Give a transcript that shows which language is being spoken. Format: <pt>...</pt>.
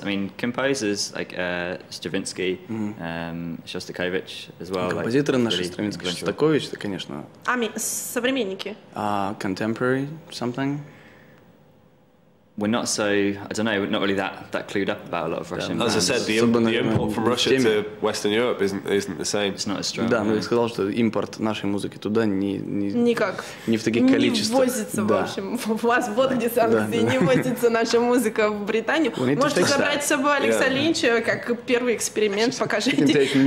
<en>I mean, composers like Stravinsky, Shostakovich as well.</en> <ru>Композиторы наши, Stravinsky, Shostakovich, это, конечно. Современники.</ru> <en>Contemporary, something. We're not so, I don't know, we're not really that clued up about a lot of Russian bands. As I said, the import from Russia to Western Europe isn't the same. It's not as strong.</en> <ru>Да, но я сказал, что импорт нашей музыки туда не в таких количествах. Не возится, в общем. У вас вот где санкции, не возится наша музыка в Британию. Можете забрать с собой Алекса Линча, как первый эксперимент, покажите.</ru>